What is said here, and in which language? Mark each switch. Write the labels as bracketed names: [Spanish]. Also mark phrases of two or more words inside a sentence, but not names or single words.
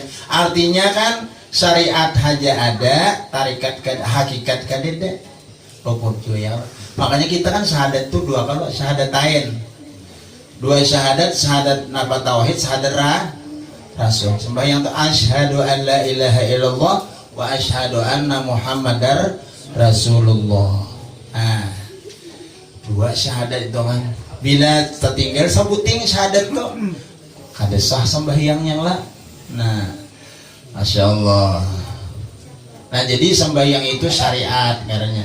[Banjar] Artinya kan syariat haja ada, tarikat hakikat kan ada. Rukun ya. Makanya kita kan syahadat tuh 2 kali, syahadatain. 2 syahadat napa tauhid, syahadat rasul. Sembahyang tuh [Arabic] أشهد أن لا إله إلا الله و أشهد أن محمدا رسول الله. [Banjar] Ah, 2 syahadat itu kan. Bila tertinggal sebuting syahadat tuh kada sah sembahyangnya lah. Nah, [Arabic] ما شاء الله. [Banjar] Nah, jadi sembahyang itu syariat karena.